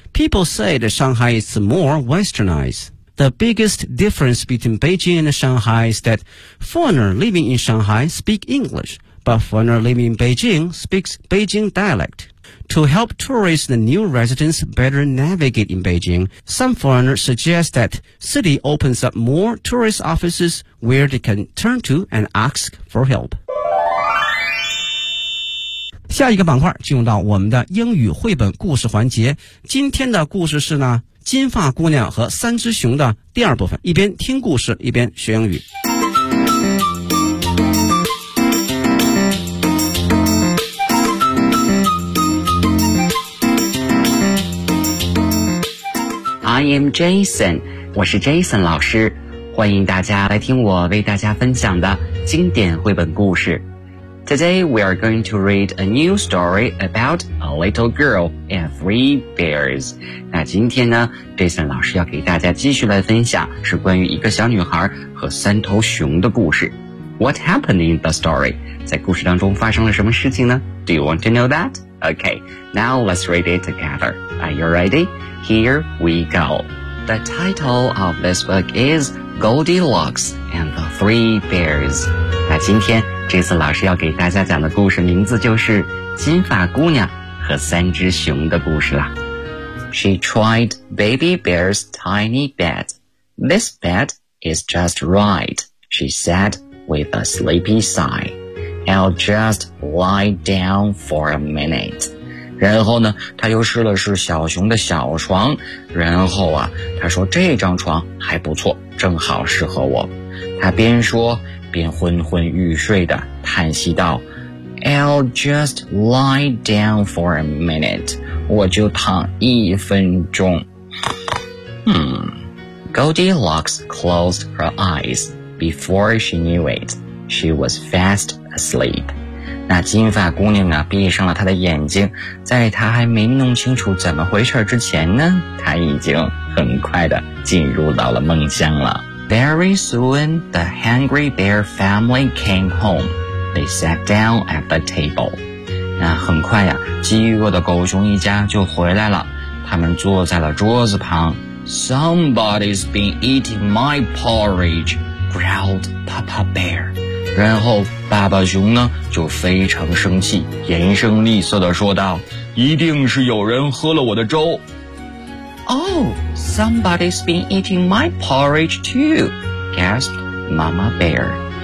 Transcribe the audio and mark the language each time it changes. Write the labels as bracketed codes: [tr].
[en] People say that Shanghai is more westernized. The biggest difference between Beijing and Shanghai is that foreigners living in Shanghai speak English, but foreigners living in Beijing speaks Beijing dialect. To help tourists and new residents better navigate in Beijing, some foreigners suggest that city opens up more tourist offices where they can turn to and ask for help. [zh] 下一个板块进入到我们的英语绘本故事环节。今天的故事是呢，金发姑娘和三只熊的第二部分。一边听故事，一边学英语。 I am Jason，我是 Jason 老师，欢迎大家来听我为大家分享的经典绘本故事。 [en] Today we are going to read a new story about a little girl and three bears. [zh] 那今天呢 ,Jason 老师要给大家继续来分享是关于一个小女孩和三头熊的故事。 [en] What happened in the story? 在故事当中发生了什么事情呢 ?Do you want to know that? Okay, now let's read it together. Are you ready? Here we go. The title of this book is Goldilocks and the Three Bears. [zh] 那今天这次老师要给大家讲的故事名字就是金发姑娘和三只熊的故事啦。 [en] She tried baby bear's tiny bed. This bed is just right, she said with a sleepy sigh. I'll just lie down for a minute. [zh] 然后呢她又试了试小熊的小床，然后啊她说这张床还不错，正好适合我。她边说便昏昏欲睡地叹息道 [en] I'll just lie down for a minute 我就躺一分钟 Goldilocks closed her eyes Before she knew it She was fast asleep [zh] 那金发姑娘啊闭上了她的眼睛，在她还没弄清楚怎么回事之前呢，她已经很快地进入到了梦乡了。 [en] Very soon, the hungry bear family came home. They sat down at the table. [zh] 那很快呀、啊，饥饿的狗熊一家就回来了。他们坐在了桌子旁。 [en] Somebody's been eating my porridge, growled Papa Bear. [zh] 然后爸爸熊呢就非常生气，严声厉色地说道： 一定是有人喝了我的粥。 [en] Oh, somebody's been eating my porridge too, gasped Mama Bear.